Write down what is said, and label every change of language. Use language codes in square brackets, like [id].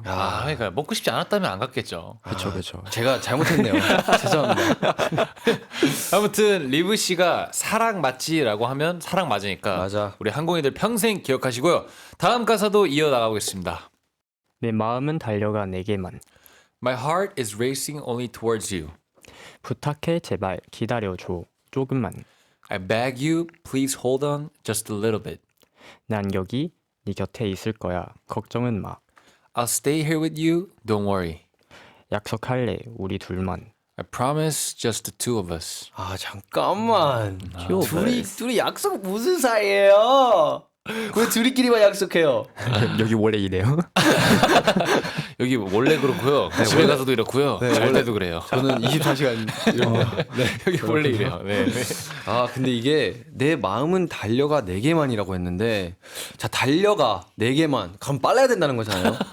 [ko] 아, 그러니까 먹고 싶지 않았다면 안 갔겠죠. 그렇죠. 제가 잘못했네요. 죄송합니다. 아무튼 리브 씨가 사랑 맞지라고 하면 사랑 맞으니까 맞아. 우리 항공이들 평생 기억하시고요. 다음 가사도 이어 나가보겠습니다. 내 마음은 달려가 내게만. [en] My heart is racing only towards you. [ko] 부탁해 제발 기다려줘 조금만. [en] I beg you, please hold on just a little bit. [ko] 난 여기 네 곁에 있을 거야. 걱정은 마. [en] I'll stay here with you, don't worry. [ko] 약속할래 우리 둘만. [en] I promise just the two of us. [ko] 아 잠깐만. [en] two of [ko] 둘이 약속 무슨 사이예요? 왜 둘이끼리만 약속해요? 여기 원래 이래요? 여기 원래 그렇고요. 집에 가서도 이렇고요. 잘 때도 그래요. 저는 24시간 이런 거. 여기 원래 이래요. 네. 아 근데 이게 내 마음은 달려가 내게만이라고 했는데 자 달려가 내게만 그럼 빨라야 된다는 거잖아요.